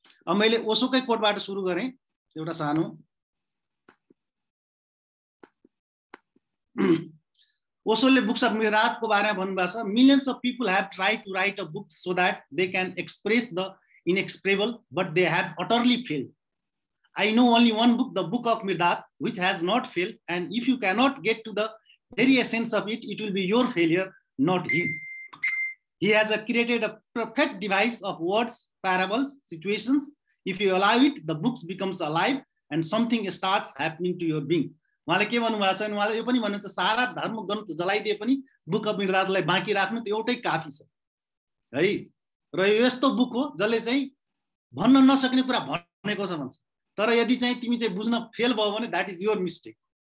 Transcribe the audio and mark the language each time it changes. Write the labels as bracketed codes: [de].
[ne] अब मैले ओशोकै कोटबाट सुरु गरेँ एउटा सानो। ओशोले बुक्स अफ मिर्दादको बारेमा भन्नुभएको छ, [en] Millions of people have tried to write a book so that they can express the inexpressible, but they have utterly failed. I know only one book, the Book of Mirdad, which has not failed, and if you cannot get to the very essence of it, it will be your failure, not his. He has created a perfect device of words, parables, situations. If you allow it, the book becomes alive and something starts happening to your being. [ne] उहाँले के भन्नुभएको छ भने उहाँले यो पनि भन्नुहुन्छ सारा धर्म ग्रन्थ जलाइदिए पनि बुक अफ मिर्दादलाई बाँकी राख्नु त्यो एउटै काफी छ है। र यो यस्तो बुक हो जसले चाहिँ भन्न नसक्ने कुरा भनेको छ भन्छ, तर यदि चाहिँ तिमी चाहिँ बुझ्न फेल भयो भने [en] That is your mistake.